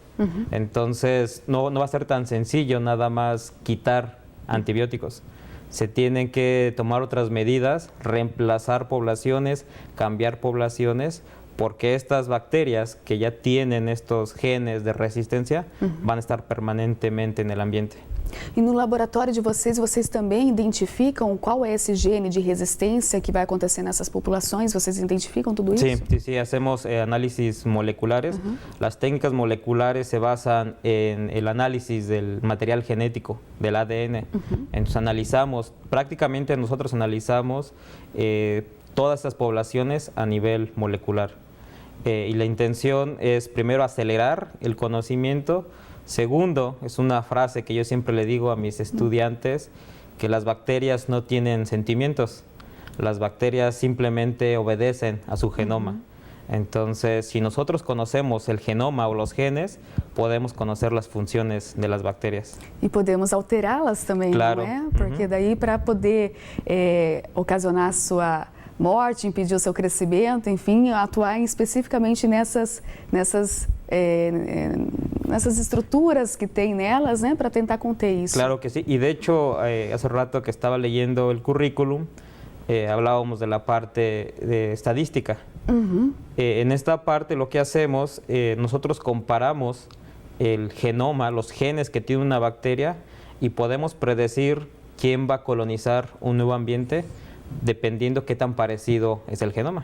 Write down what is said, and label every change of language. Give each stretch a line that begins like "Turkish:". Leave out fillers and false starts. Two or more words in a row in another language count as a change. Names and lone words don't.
Spanish: Entonces no va a ser tan sencillo nada más quitar antibióticos. Se tienen que tomar otras medidas, reemplazar poblaciones, cambiar poblaciones, porque estas bacterias que ya tienen estos genes de resistencia van a estar permanentemente en el ambiente.
Portuguese: E no laboratório de vocês também identificam qual é esse gene de resistência que vai acontecer nessas populações? Vocês identificam tudo isso?
Spanish: Sí, hacemos análisis moleculares. Las técnicas moleculares se basan en el análisis del material genético, del ADN. Entonces prácticamente nosotros analizamos todas estas poblaciones a nivel molecular. Y la intención es primero acelerar el conocimiento. Segundo, es una frase que yo siempre le digo a mis estudiantes, que las bacterias no tienen sentimientos, las bacterias simplemente obedecen a su genoma. Entonces, si nosotros conocemos el genoma o los genes, podemos conocer las funciones de las bacterias.
Portuguese: E podemos alterá-las também, claro. Não é? Porque daí para poder ocasionar a sua morte, impedir o seu crescimento, enfim, atuar especificamente nessas estruturas que tem nelas, né, para tentar conter isso.
Spanish: Claro que sí, y de hecho, hace rato que estaba leyendo el currículum, hablábamos de la parte de estadística. En esta parte lo que hacemos, nosotros comparamos el genoma, los genes que tiene una bacteria y podemos predecir quién va a colonizar un nuevo ambiente dependiendo qué tan parecido es el genoma.